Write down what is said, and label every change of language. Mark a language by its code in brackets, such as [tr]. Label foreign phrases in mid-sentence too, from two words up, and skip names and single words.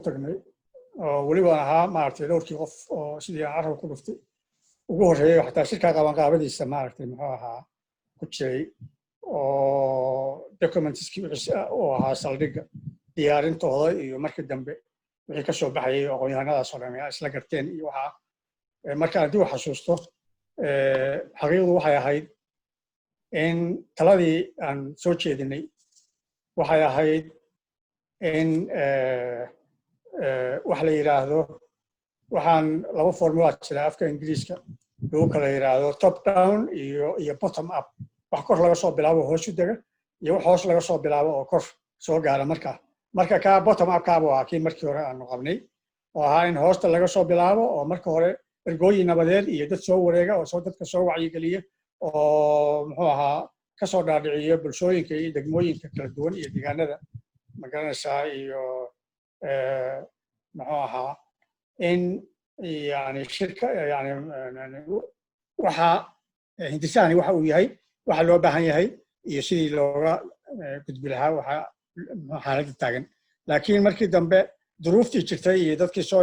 [so] tagnay oo weliba ahaa maaragtay dhowrkii qof oo sidii aan carab ku dhuftay ugu horreeyay xataa shirka qabanqaabadiisa maaragtay muxuu ahaa ku jiray oo documentskii oo ahaa saldhigga diyaarintooda iyo markii dambe wixii ka soo baxayay aqoon-yahanadaas oo dhan ay isla garteen iyo waxaa marka haddii uu xasuusto xaqiiqdu waxay ahayd in taladii aan soo jeedinay waxay ahayd in wax la yidhaahdo waxaan laba formula jira afka ingiriiska lagu kala yidhaahdo [en] top down [so] iyo [en] bottom up [so] wax kor laga soo bilaabo hoos u dega iyo wax hoos laga soo bilaabo oo kor soo gaara marka kaa [en] bottom up [so] kaaba waa kii markii hore aanu qabnay oo ahaa in hoosta laga soo bilaabo oo marka hore ergooyin nabadeed iyo dad soo wareega oo dadka soo wacyigeliya oo muxuu ahaa ka soo dhaadhiciyo bulshooyinka iyo degmooyinka kala duwan iyo deegaanada magaranaysaa iyo muxuu ahaa in yani shirka yani waxa hindisahani waxa uu yahay waxa loo baahan yahay iyo sidii looga gudbi lahaa waxa xaaladda taagan laakiin markii dambe duruuftii jirtay iyo dadkii soo